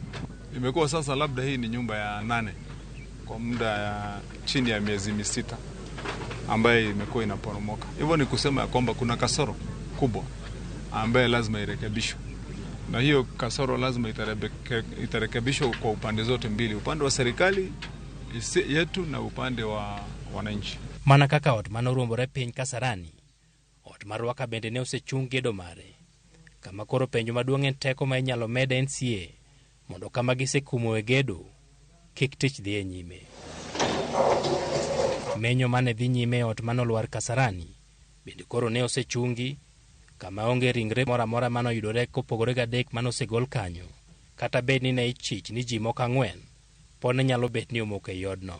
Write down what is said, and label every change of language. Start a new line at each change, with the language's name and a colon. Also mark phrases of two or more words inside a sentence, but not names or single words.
Swahili: Imekuwa sasa labda hii ni nyumba ya 8 kwa muda ya chini ya miezi 6 ambaye imekuwa inaporomoka. Hivyo ni kusema ya kwamba kuna kasoro kubwa ambaye lazima irekebishwe, na hiyo kasoro lazima itarekebishwa kwa upande zote mbili, upande wa serikali yetu na upande wa wananchi.
Luo (Kenya and Tanzania): Mana kaka ot manoruombore piny Kasarani, ot mar Ruaka bende ne osechung gedo mare, kama koro penjo maduong' en teko ma inyalo med NCA mondo kama gisekumo e gedo kik tich dhi e nyime. Menyo mane dhi nyime ot mano Lwar Kasarani bende koro ne osechungi, kama onge ringre mora mora mano yudore kopogore ga 3 mano osegol kanyo, kata bed ni ne ichich ni ji moko 4 pod ne nyalo bet ni omok e odno.